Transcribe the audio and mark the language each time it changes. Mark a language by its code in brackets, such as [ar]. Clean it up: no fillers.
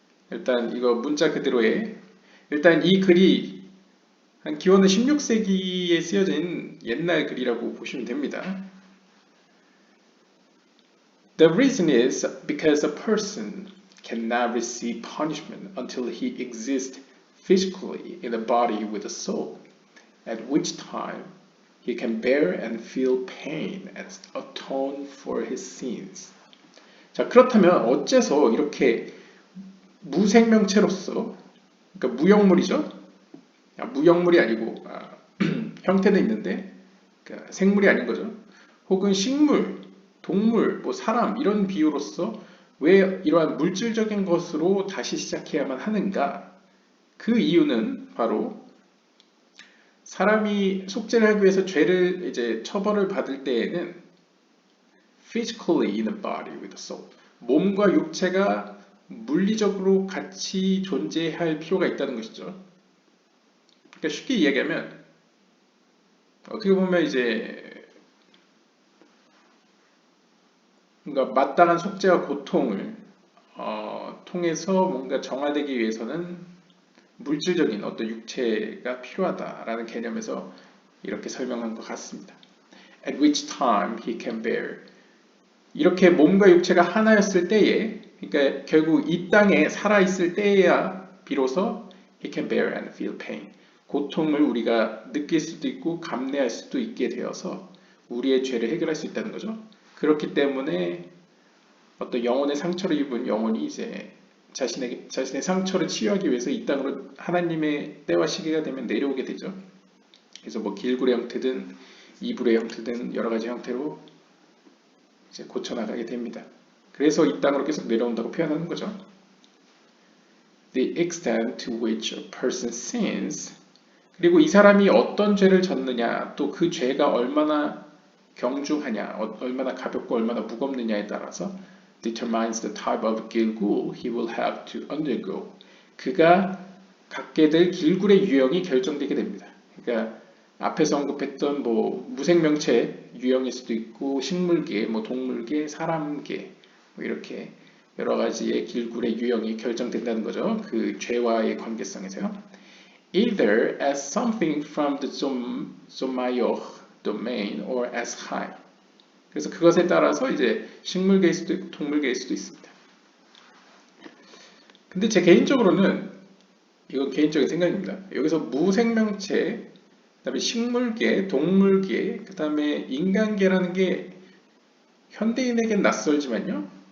[ko] 일단 이거 문자 그대로의 일단 이 글이 한 기원은 16세기에 쓰여진 옛날 글이라고 보시면 됩니다. [en] The reason is because a person cannot receive punishment until he exists physically in a body with a soul, at which time he can bear and feel pain and atone for his sins. [ko] 자, 그렇다면 어째서 이렇게 무생명체로서, 그러니까 무형물이죠? 무형물이 아니고 형태는 있는데 그러니까 생물이 아닌 거죠. 혹은 식물, 동물, 뭐 사람 이런 비유로서 왜 이러한 물질적인 것으로 다시 시작해야만 하는가? 그 이유는 바로 사람이 속죄를 하기 위해서 죄를 이제 처벌을 받을 때에는 [en] physically in a body with a soul, [ko] 몸과 육체가 물리적으로 같이 존재할 필요가 있다는 것이죠. 그러니까 쉽게 이야기하면 어떻게 보면 이제 뭔가 마땅한 속죄와 고통을 통해서 뭔가 정화되기 위해서는 물질적인 어떤 육체가 필요하다라는 개념에서 이렇게 설명한 것 같습니다. [en] At which time he can bear. [ko] 이렇게 몸과 육체가 하나였을 때에, 그러니까 결국 이 땅에 살아있을 때에야 비로소 [en] he can bear and feel pain. [ko] 고통을 우리가 느낄 수도 있고 감내할 수도 있게 되어서 우리의 죄를 해결할 수 있다는 거죠. 그렇기 때문에 어떤 영혼의 상처를 입은 영혼이 이제 자신의 상처를 치유하기 위해서 이 땅으로 하나님의 때와 시기가 되면 내려오게 되죠. 그래서 뭐 길굴의 형태든 이불의 형태든 여러 가지 형태로 이제 고쳐나가게 됩니다. 그래서 이 땅으로 계속 내려온다고 표현하는 거죠. [en] The extent to which a person sins. [ko] 그리고 이 사람이 어떤 죄를 졌느냐, 또 그 죄가 얼마나 경중하냐, 얼마나 가볍고 얼마나 무겁느냐에 따라서 [en] determines the type of 길굴 he will have to undergo. [ko] 그가 갖게 될 길굴의 유형이 결정되게 됩니다. 그러니까 앞에서 언급했던 뭐 무생명체 유형일 수도 있고 식물계, 뭐 동물계, 사람계 뭐 이렇게 여러 가지의 길굴의 유형이 결정된다는 거죠. 그 죄와의 관계성에서요. [en] Either as something from the zomayoch domain or as high. [ko] 그래서 그것에 따라서 이제 식물계일 수도 있고 동물계일 수도 있습니다. 근데 제 개인적으로는 이건 개인적인 생각입니다. 여기서 무생명체, 그다음에 식물계, 동물계, 그다음에 인간계라는 게 현대인에겐 낯설지만요.